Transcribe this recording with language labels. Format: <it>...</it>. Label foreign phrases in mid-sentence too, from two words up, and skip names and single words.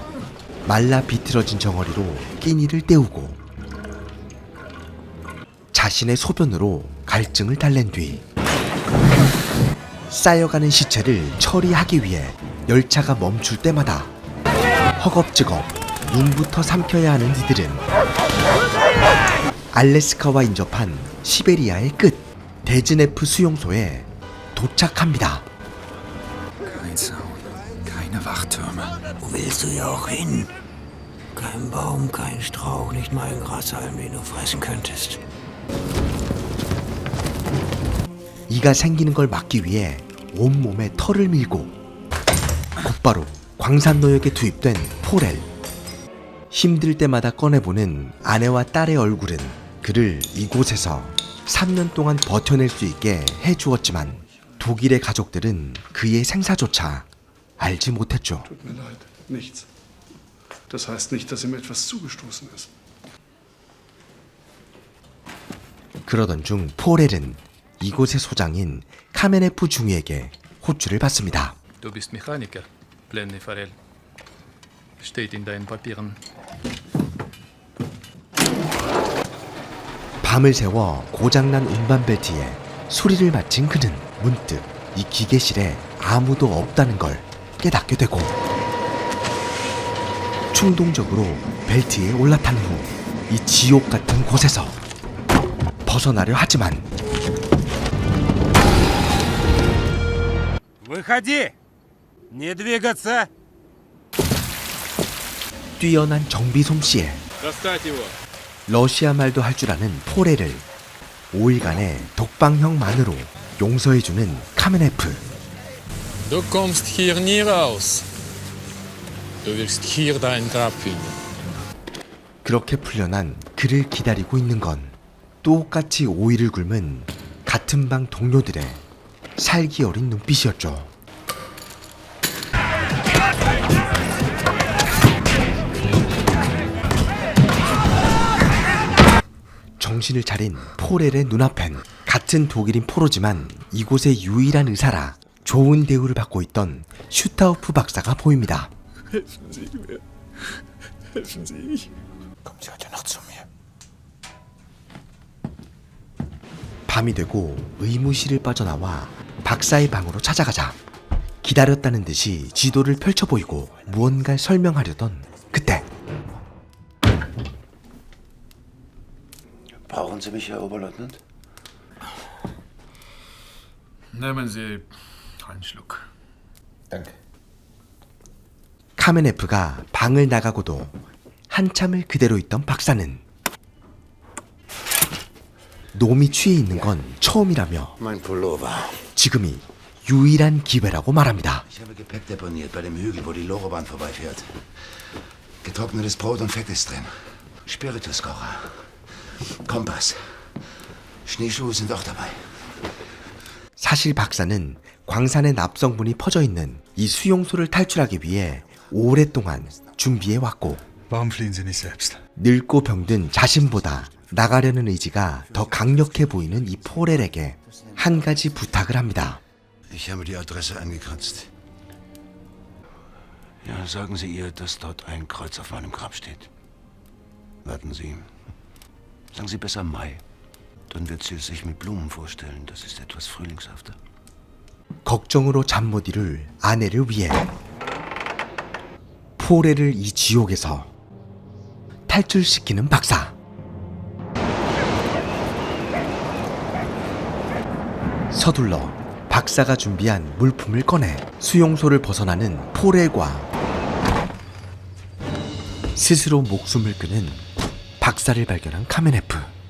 <ko>말라 비틀어진 정어리로 끼니를 때우고 자신의 소변으로 갈증을 달랜 뒤 쌓여가는 시체를 처리하기 위해 열차가 멈출 때마다 허겁지겁 눈부터 삼켜야 하는 이들은 알래스카와 인접한 시베리아의 끝 데즈네프 수용소에 도착합니다.</ko> <de>Kein Zaun, keine Wachtürme. Wo willst du hier auch hin? Kein Baum, kein Strauch, nicht mal ein Grashalm, den du fressen könntest.</de> <ko>이가 생기는 걸 막기 위해 온몸에 털을 밀고 곧바로 광산노역에 투입된 포렐. 힘들 때마다 꺼내보는 아내와 딸의 얼굴은 그를 이곳에서 3년 동안 버텨낼 수 있게 해주었지만 독일의 가족들은 그의 생사조차 알지 못했죠.</ko> <de>Tut mir leid, nichts. Das heißt nicht, dass ihm etwas zugestoßen ist.</de> <ko>그러던 중 포렐은 이곳의 소장인 카메네프 중위에게 호출을 받습니다.</ko> <de>Du bist Mechaniker, Plenny Farel. Steht in deinen Papieren.</de> <ko>밤을 새워 고장난 운반벨트에 소리를 맞힌 그는 문득 이 기계실에 아무도 없다는 걸 깨닫게 되고 충동적으로 벨트에 올라탄 후 이 지옥 같은 곳에서 벗어나려 하지만</ko> <ru>Выходи! Не двигаться!</ru> <ko>뛰어난 정비 솜씨에</ko> <ru>Достать его.</ru> <ko>러시아 말도 할 줄 아는 포렐을 5일간의 독방형만으로 용서해주는 카메네프.</ko> <de>Du kommst hier nie raus. Du wirst hier dein Grab finden.</de> <ko>그렇게 풀려난 그를 기다리고 있는 건 똑같이 5일을 굶은 같은 방 동료들의 살기 어린 눈빛이었죠. 정신을 차린 포렐의 눈앞엔 같은 독일인 포로지만 이곳의 유일한 의사라 좋은 대우를 받고 있던 슈타우프 박사가 보입니다.</ko> <de>Helfen Sie mir. Helfen Sie. Kommen Sie heute noch zu mir.</de> <ko>밤이 되고 의무실을 빠져나와 박사의 방으로 찾아가자 기다렸다는 듯이 지도를 펼쳐 보이고 무언가를 설명하려던 그때</ko> <de>Brauchen Sie mich, Herr Oberleutnant? Nehmen Sie einen Schluck. Danke.</de> <ko>카메네프가 방을 나가고도 한참을 그대로 있던 박사는 놈이 취해 있는 건 처음이라며</ko> <de>Mein Pullover.</de> <ko>지금이 유일한 기회라고 말합니다.</ko> <de>Ich habe Gepäck deponiert bei dem Hügel, wo die Lorobahn vorbeifährt. Getrocknetes Brot und Fett ist drin. Spirituskocher. Kompass. Schneeschuhe sind auch dabei.</de> <ko>사실 박사는 광산의 납성분이 퍼져 있는 이 수용소를 탈출하기 위해 오랫동안 준비해 왔고</ko> <de>Warum fliehen Sie nicht selbst?</de> <ko>늙고 병든 자신보다 나가려는 의지가 더 강력해 보이는 이 포렐에게 한 가지 부탁을 합니다.</ko> <de>Ich habe die Adresse angekratzt. Ja, sagen Sie ihr, dass dort ein Kreuz auf meinem Grab steht. Warten Sie. Sagen Sie besser Mai. Dann wird sie es sich mit Blumen vorstellen. Das ist etwas frühlingshafter.</de> <ko>걱정으로 잠 못 이룰 아내를 위해 포렐을 이 지옥에서 탈출시키는 박사. 서둘러 박사가 준비한 물품을 꺼내 수용소를 벗어나는 포렐과 스스로 목숨을 끊은 박사를 발견한 카멘에프.</ko>